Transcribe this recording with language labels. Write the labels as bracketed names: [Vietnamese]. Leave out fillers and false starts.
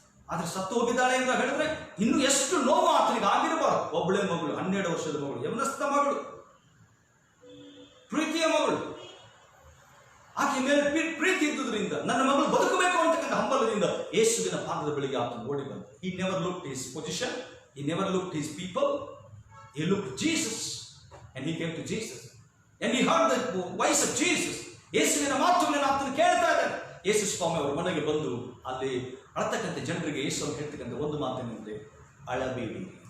[Kannada] ಆದ್ರೆ ಸತ್ತು ಹೋಗಿದ್ದಾಳೆ ಅಂತ ಹೇಳಿದ್ರೆ ಇನ್ನು ಎಷ್ಟು ನೋವು ಆತನಿಗೆ ಆಗಿರಬಾರ್ದು. ಒಬ್ಬಳೆ ಮಗಳು, 12 ವರ್ಷದ ಮಗಳು, ಯಮನಸ್ಥ ಮಗಳು, ಪ್ರೀತಿಯ ಮಗಳು. ಆಕೆ ಮೇಲೆ ಪ್ರೀತಿ ಇದ್ದುದರಿಂದ ನನ್ನ ಮಗಳು ಬದುಕಬೇಕು ಅಂತಕ್ಕಂಥ ಹಂಬಲದಿಂದ ಯೇಸುವಿನ ಪಾದದ ಬಳಿಗೆ ಆತನು ಓಡಿ ಬಂದ. [English] He never looked his position, he never looked his people, he looked Jesus and he came to Jesus and he heard the voice of Jesus. [Kannada] ಯೇಸುವಿನ ಮಾತುಗಳನ್ನು ಆತನು ಕೇಳ್ತಾ ಇದ್ದಾನೆ. ಯೇಸು ಸ್ವಾಮಿ ಅವರ ಮನೆಗೆ ಬಂದು ಅಲ್ಲಿ ಅಳತಕ್ಕಂಥ ಜನರಿಗೆ ಯೇಸು ಅವರು ಹೇಳ್ತಕ್ಕಂಥ ಒಂದು ಮಾತೇನೆಂದ್ರೆ, ಅಳಬೇಡಿ.